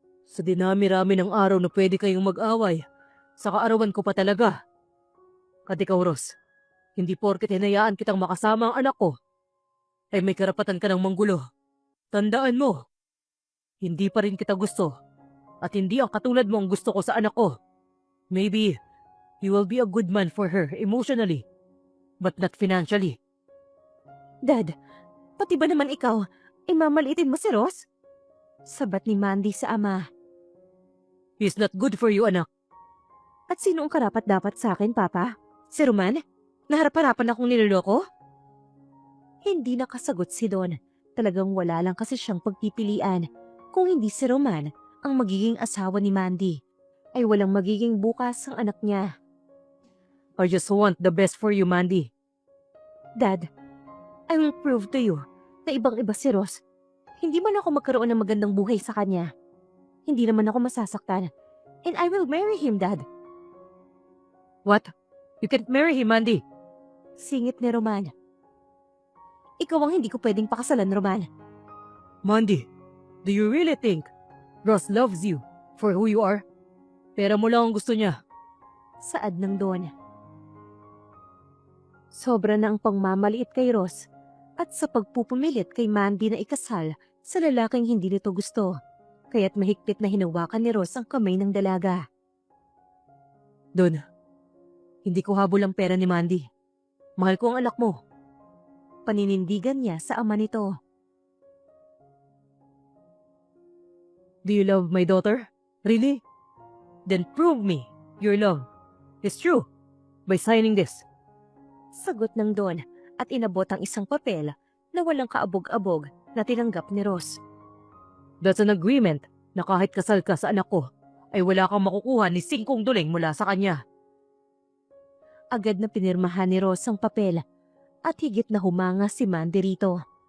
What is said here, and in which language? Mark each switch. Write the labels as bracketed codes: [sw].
[tl] Sa dinami-rami ng araw na pwede kayong mag-away, sa kaarawan ko pa talaga. At ikaw, Ross, hindi porket hinayaan kitang makasama ang anak ko, ay may karapatan ka ng manggulo. Tandaan mo, hindi pa rin kita gusto, at hindi ang katulad mo ang gusto ko sa anak ko. [en] Maybe, you will be a good man for her emotionally, but not financially. [tl] Dad, pati ba naman ikaw, mamaliitin mo si Ross? Sabat ni Mandy sa ama. [en] He's not good for you, anak. [tl] At sino ang karapat-dapat sa akin, Papa? Si Roman? Naharap-harapan akong niloloko? Hindi nakasagot si Don. Talagang wala lang kasi siyang pagpipilian. Kung hindi si Roman ang magiging asawa ni Mandy, ay walang magiging bukas ang anak niya. [en] I just want the best for you, Mandy. Dad, I will prove to you [tl] na ibang-iba si Ross. Hindi man ako magkaroon ng magandang buhay sa kanya. Hindi naman ako masasaktan. [en] And I will marry him, Dad. What? You can't marry him, Mandy. [tl] Singit ni Roman. Ikaw ang hindi ko pwedeng pakasalan, Roman. [en] Mandy, do you really think Ross loves you for who you are? [tl] Pera mo lang ang gusto niya. Saad ng Don. Sobra na ang pangmamaliit kay Ross at sa pagpupumilit kay Mandy na ikasal sa lalaking hindi nito gusto, kaya't mahigpit na hinawakan ni Ross ang kamay ng dalaga. Don, hindi ko habol ang pera ni Mandy. Mahal ko ang anak mo. Paninindigan niya sa ama nito. [en] Do you love my daughter? Really? Then prove me your love is true by signing this. [tl] Sagot ng Don at inabot ang isang papel na walang kaabog-abog na tinanggap ni Ross. [en] That's an agreement [tl] na kahit kasal ka sa anak ko, ay wala kang makukuha ni $5 mula sa kanya. Agad na pinirmahan ni Ross ang papel at higit na humanga si Mandy rito.